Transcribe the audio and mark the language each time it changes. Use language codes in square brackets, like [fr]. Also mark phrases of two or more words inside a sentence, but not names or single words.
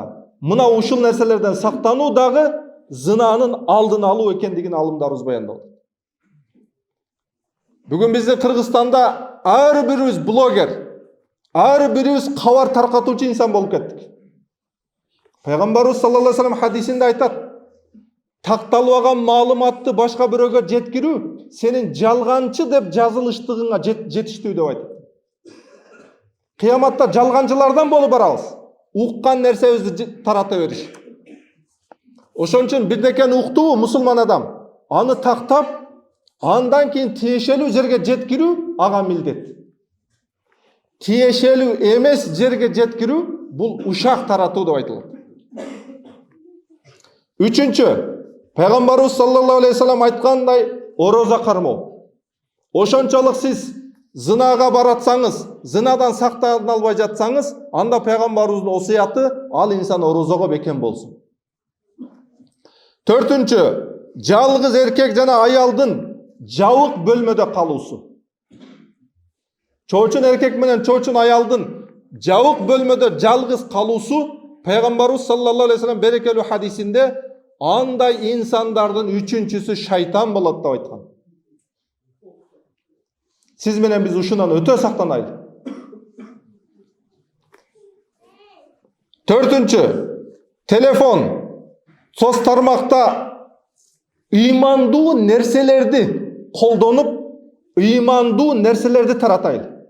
[ky] Мына ушул нерселерден сактануу дагы зынанын алдын алуу экендигин алымдарыбыз баяндалды. Бүгүн бизде Кыргызстанда ар бирибиз блогер, ар бирибиз кабар таркатуучу инсан болуп кеттик. Пайгамбарыбыз [ar] صلى الله عليه وسلم [ky] хадисинде айтат: такталып алган маалыматты башка бирөөгө жеткирүү сенин жалганчы деп жазылыштыгыңа жетиштүү деп айтат. Кыяматта жалганчылардан болуп барабыз. Уккан нерсебизди тарата бериш. Ошон үчүн бирдекени уктуу мусулман адам, аны тактап, андан кийин тиешелүү жерге жеткирүү ага милдет. Тиешелүү эмес жерге жеткирүү бул ушак таратуу деп айтылат. Үчүнчү, пайгамбарыбыз [ar] صلى الله عليه وسلم [ky] айткандай, ороза кармоо. Ошончолук сиз зынага баратсаңыз, зынадан сактана албай жатсаңыз, анда пайгамбарыбыздын осуяты ал инсан орозого бекен болсун. Төртүнчү, жалгыз эркек жана аялдын жабык бөлмөдө калуусу. Чоочун эркек менен чоочун аялдын жабык бөлмөдө жалгыз калуусу пайгамбарыбыз [ar] صلى الله عليه وسلم [ky] берекелүү хадисинде андай инсандардын үчүнчүсү шайтан болот деп айткан. Сиз менен биз ушунан өтө сактанайлы. Төртүнчү, телефон, соц тармакта ыймандуу нерселерди колдонуп, ыймандуу нерселерди таратайлы.